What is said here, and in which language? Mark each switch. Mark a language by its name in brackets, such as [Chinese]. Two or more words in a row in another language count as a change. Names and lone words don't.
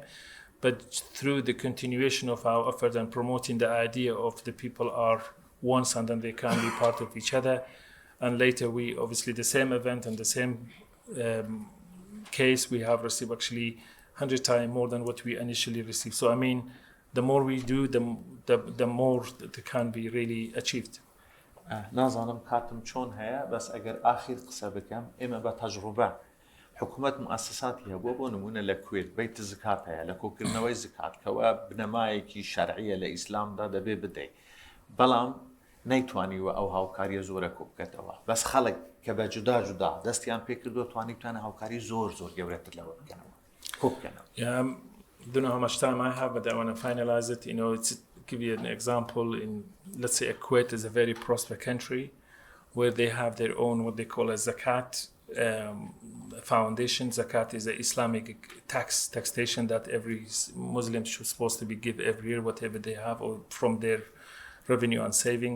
[English] But through the continuation of our effort and promoting the idea of the people are once and then they can be part of each other, and later we obviously the same event and the same case we have received actually 100 times more than what we initially received. So I mean, the more we do, the more that can be really achieved. [Central Kurdish] نازانم کاتم چۆن هەیە بەس ئەگەر ئاخیر قسە بکەم ئێمە بە تەجروبە حکوومەت مؤسساتی هەبووە بۆ نمونە لە کوێت بیت زکات هەیە لە کۆکردنەوەی زکات کەوە بنەمایەکی شەرعیە لە ئیسلامدا دەبێ بدەیت بەڵام نەیتوانیوە ئەو هاوکاریە زۆرە کۆ بکەتەوە بەس خەڵک کە بە جودا دەستیان پێ کردووە توانیتوانە هاوکاری زۆر گەورەتر لەوە بکەنەوە کۆ بکەنەوە. [English] I don't know how much time I have, but I want to finalize it. Give you an example. Let's say Kuwait is a very prosperous country where they have their own what they call a zakat foundation. Zakat is an Islamic taxation that every Muslim is supposed to be give every year, whatever they have or from their revenue and saving.